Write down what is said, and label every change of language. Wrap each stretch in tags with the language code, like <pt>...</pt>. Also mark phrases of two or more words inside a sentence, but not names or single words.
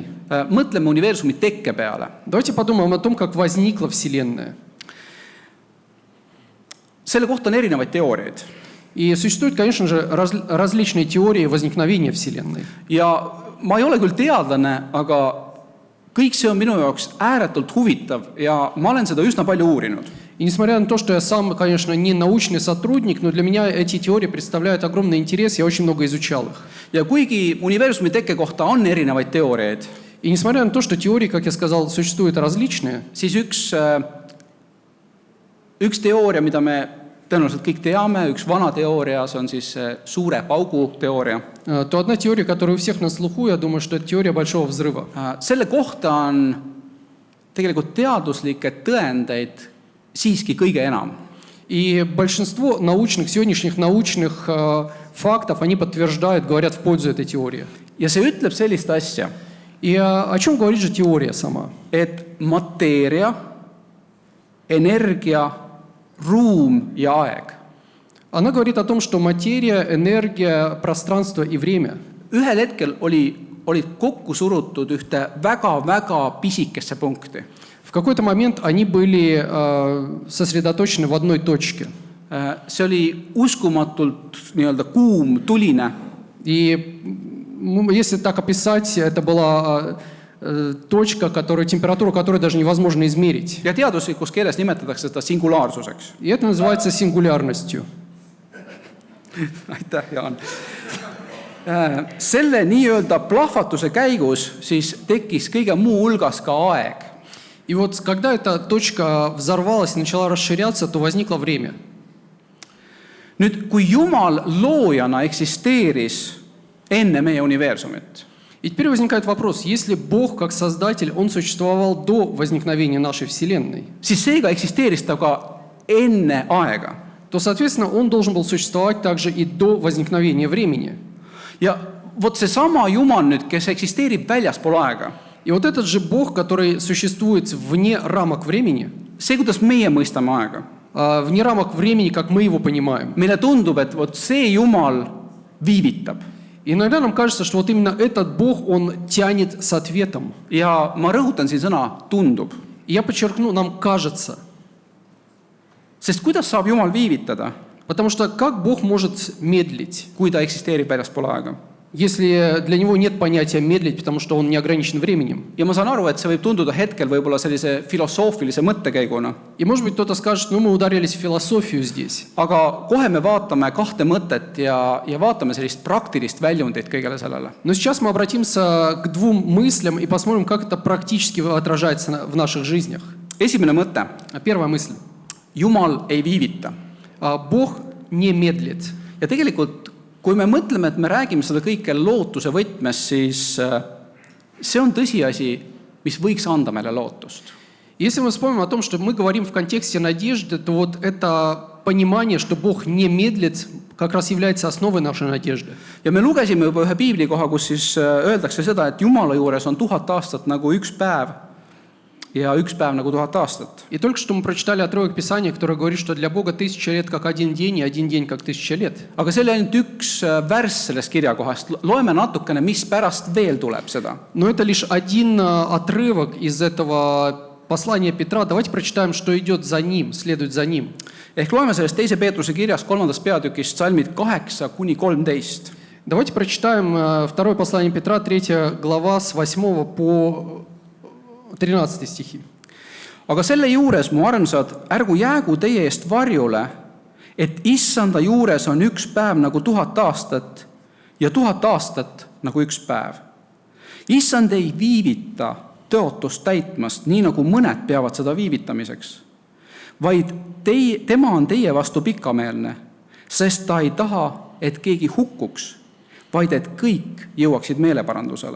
<et>mõtleme universumi tekke peale,</et> <ru>Давайте подумаем о том, как возникла Вселенная.</ru> <et>selle kohta on erinevaid teooriaid.</et> <ru>И существуют, конечно же, различные теории возникновения Вселенной.</ru> <et>Ja ma ei ole küll teadlane, aga kõik see on minu jaoks ääretult huvitav ja ma olen seda üsna palju uurinud.</et> <ru>И несмотря на то, что я сам, конечно, не научный сотрудник, но для меня эти теории представляют огромный интерес, я очень много изучал их.</ru> <et>ja kuigi universumi tekke kohta on erinevaid teooriaid,</et> <ru>И несмотря на то, что теории, как я сказал, существуют различные,</ru> <et>siis üks teooria, mida me tõenäoliselt kõik teame, üks vana teooria, see on siis suure paugu teooria.</et> <ru>то одна теория, которая у всех на слуху, я думаю, что это теория Большого взрыва.</ru> <et>Selle kohta on tegelikult teaduslikke tõendeid siiski kõige enam.</et> <ru>И большинство сегодняшних научных фактов, они подтверждают, говорят в пользу этой теории.</ru> <et>Ja see ütleb sellist asja,</et> <ru>И о чем говорит же теория сама?</ru> <et>et mateeria, energia, ruum ja aeg</et> <ru>Она говорит о том, что материя, энергия, пространство и время</ru> <et>ühel hetkel olid kokku surutud ühte väga-väga pisikesse punkti.</et> <ru>в какой-то момент они были сосредоточены в одной точке.</ru> <et>See oli uskumatult nii-öelda kuum, tuline.</et> <ru>И если так описать, это была точка, температуру которой даже невозможно измерить.</ru> <et>Ja teaduslikus keeles nimetatakse seda singulaarsuseks.</et> <ru>И это называется сингулярностью.</ru> <et>Aitäh, Jaan. Selle nii-öelda plahvatuse käigus siis tekkis kõige muu hulgas ka aeg.</et> <ru>И вот когда эта точка взорвалась и начала расширяться, то возникло время.</ru> <et>Nüüd, kui Jumal loojana eksisteeris enne meie universumit,</et> <ru>И теперь возникает вопрос, если Бог как Создатель, Он существовал до возникновения нашей Вселенной,</ru> <et>siis seega eksisteeris ta ka enne aega.</et> <ru>то, соответственно, Он должен был существовать также и до возникновения времени.</ru> <et>Ja vot seesama Jumal nüüd, kes eksisteerib väljaspool aega,</et> <ru>И вот этот же Бог, который существует вне рамок времени,</ru> <et>see, kuidas meie mõistame aega,</et> <ru>вне рамок времени, как мы его понимаем.</ru> <et>meile tundub, et vot see Jumal viivitab.</et> <ru>И иногда нам кажется, что вот именно этот Бог, Он тянет с ответом.</ru> <et>Ja ma rõhutan siin sõna tundub.</et> <ru>И я подчеркну, нам кажется.</ru> <et>Sest kuidas saab Jumal viivitada,</et> <ru>Потому что как Бог может медлить,</ru> <et>kui ta eksisteerib väljaspool aega?</et> <ru>если для Него нет понятия медлить, потому что Он не ограничен временем?</ru> <et>Ja ma saan aru, et see võib tunduda hetkel võib-olla sellise filosoofilise mõttekäiguna,</et> <ru>И может быть кто-то скажет, ну мы ударились в философию здесь.</ru> <et>aga kohe me vaatame kahte mõtet ja vaatame sellist praktilist väljundit kõigele sellele.</et> <ru>Но сейчас мы обратимся к двум мыслям и посмотрим, как это практически отражается в наших жизнях.</ru> <et>Esimene mõte.</et> <ru>Первая мысль.</ru> <et>Jumal ei viivita.</et> <ru>Бог не медлит.</ru> <et>Ja tegelikult, kui me mõtleme, et me räägime seda kõike lootuse võtmes, siis see on tõsiasi, mis võiks anda meile lootust.</et> <ru>Если мы вспомним о том, что мы говорим в контексте надежды, то вот это понимание, что Бог не медлит, как раз является основой нашей надежды.</ru> <et>Ja me lugesime juba ühe piiblikoha, kus siis öeldakse seda, et Jumala juures on 1000 aastat nagu üks päev ja üks päev nagu 1000 aastat.</et> <ru>И только что мы прочитали отрывок Писания, который говорит, что для Бога 1000 лет как один день, и один день как 1000 лет.</ru> <et>Aga see oli ainult üks värss sellest kirjakohast. Loeme natukene, mis pärast veel tuleb seda.</et> <ru>Но это лишь один отрывок из этого послания Петра. Давайте прочитаем, что идет за ним, следует за ним.</ru> <et>Ehk loeme sellest 2. Peetruse kirjas 3. peatükist salmid 8-13.</et> <ru>Давайте прочитаем второе послание Петра, 3 глава, с 8 по 13 стихи.</ru> <et>Aga selle juures, mu armsad, ärgu jäägu teie eest varjule, et issanda juures on üks päev nagu 1000 aastat ja 1000 aastat nagu üks päev. Issand ei viivita tõotust täitmast, nii nagu mõned peavad seda viivitamiseks, vaid tema on teie vastu pikameelne, sest ta ei taha, et keegi hukkuks, vaid et kõik jõuaksid meeleparandusele.</et>